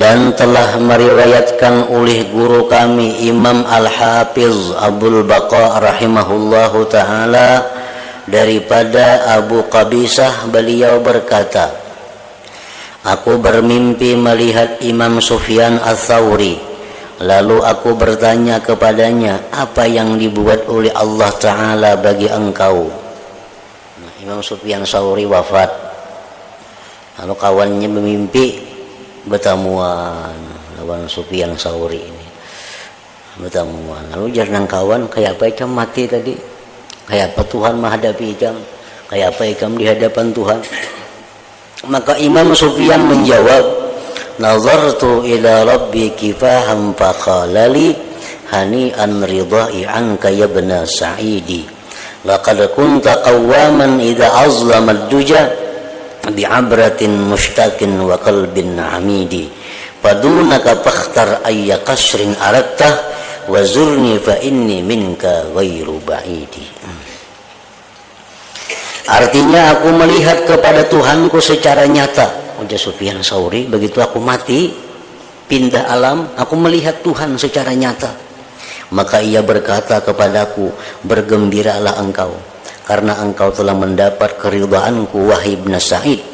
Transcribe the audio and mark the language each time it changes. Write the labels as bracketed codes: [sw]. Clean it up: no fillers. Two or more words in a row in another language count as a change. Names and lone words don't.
[id] Dan telah meriwayatkan oleh guru kami Imam Al-Hafiz Abdul Baqa [ar] رحمه الله تعالى [id] daripada Abu Qabisah, beliau berkata, aku bermimpi melihat Imam Sufyan Ats-Tsauri, lalu aku bertanya kepadanya, apa yang dibuat oleh Allah Ta'ala bagi engkau? Nah, Imam Sufyan Ats-Tsauri wafat, lalu kawannya bermimpi bertamuan lawan Sufyan Ats-Tsauri ini, bertamuan. [bjn] Lalu jarang kawan, kayak apa ikam mati tadi, kayak apa Tuhan menghadapi ikam, kayak apa ikam di hadapan Tuhan? [id] Maka Imam Sufyan menjawab, [ar] نظرت إلى ربي كفاحا فقال لي هنيئا رضائي عنك يا ابن سعيد لقد كنت قواما إذا أظلم الدجى بعبرة مشتاق وقلب حميد فدونك فاختر أي قصر أردته وزرني فإني منك غير بعيد. [id] Artinya aku melihat kepada Tuhanku secara nyata, ujar Sufyan Ats-Tsauri, begitu aku mati pindah alam, aku melihat Tuhan secara nyata. Maka ia berkata kepadaku, bergembiralah engkau karena engkau telah mendapat keridhaanku wahai ibn Sa'id.